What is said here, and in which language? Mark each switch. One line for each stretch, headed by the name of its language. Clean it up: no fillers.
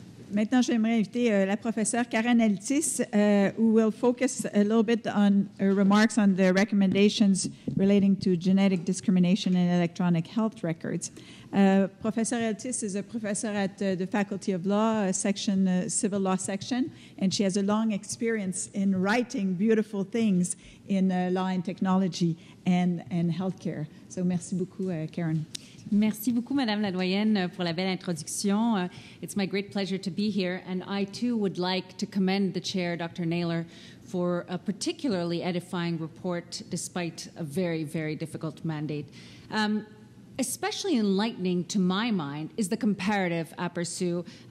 French: Maintenant, j'aimerais inviter la professeure
English: Karen Eltis, who will focus a little bit on her remarks on the recommendations relating to genetic discrimination in electronic health records. Professor Eltis is a professor at the Faculty of Law, Civil Law section, and she has a long experience in writing beautiful things in law and technology and healthcare.
French: So merci beaucoup, Karen. Merci beaucoup, Madame la Doyenne, pour la belle introduction.
English: It's my great pleasure to be here, and I, too, would like to commend the chair, Dr. Naylor, for a particularly edifying report despite a very, very difficult mandate. Especially enlightening to my mind is the comparative aperçu.